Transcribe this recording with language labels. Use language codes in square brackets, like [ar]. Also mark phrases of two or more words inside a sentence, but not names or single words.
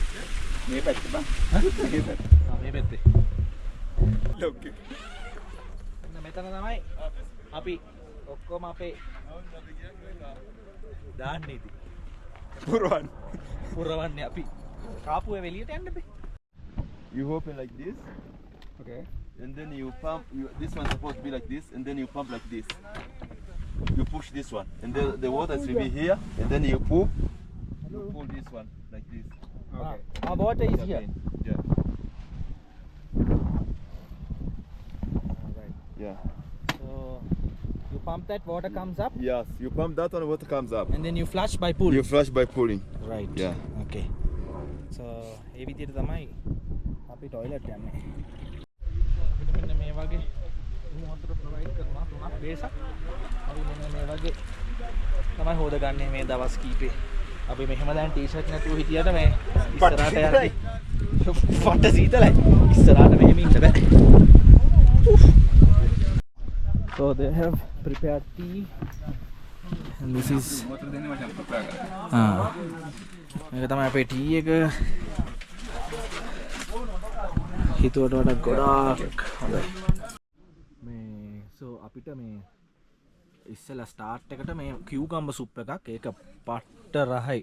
[si] මේ පැත්තේ බං. මේ පැත්තේ. ලොක්කේ. මෙතන තමයි අපි ඔක්කොම අපේ දාන්නේ ඉතින්. පුරවන්නේ අපි. කාපුවේ එළියට යන්න බෑ. [en] You open like this. Okay. And then you pump. This one's supposed to be like this, and then you pump like this. You push this one, and then the water will be here, and then you pull. You pull this one like this. Okay. Our water is here. Yeah. Right. Yeah. So you pump that, water comes up, Yes. You pump that one, water comes up. and then you flush by pull. You flush by pulling. Right. Yeah. Okay. So [si] ඒ විදිහට තමයි අපි ටොයිලට් යන්නේ. අපිට මෙන්න මේ වගේ වතුර ප්‍රොවයිඩ් කරනවා තුනක් බේසක්. අපි මෙන්න මේ වගේ තමයි හොදගන්නේ මේ දවස් කීපේ. අපි මෙහෙම දැන් ටී-ෂර්ට් නැතුව හිටියට මේ ඉස්සරහට යන්නේ. පොට සීතලයි. ඉස්සරහට මෙහෙම ඉන්න බෑ. [en] So they have prepared tea. And this is [si] වතුර දෙන්නේ මචං ප්‍රප්‍රා කරලා. මේක තමයි අපේ ටී එක. හිතුවට වඩා ගොඩාක් හොඳයි. මේ so අපිට මේ ඉස්සෙල්ලා ස්ටාර්ට් එකට මේ [en] cucumber soup [si] එකක් ඒක පට්ට රහයි.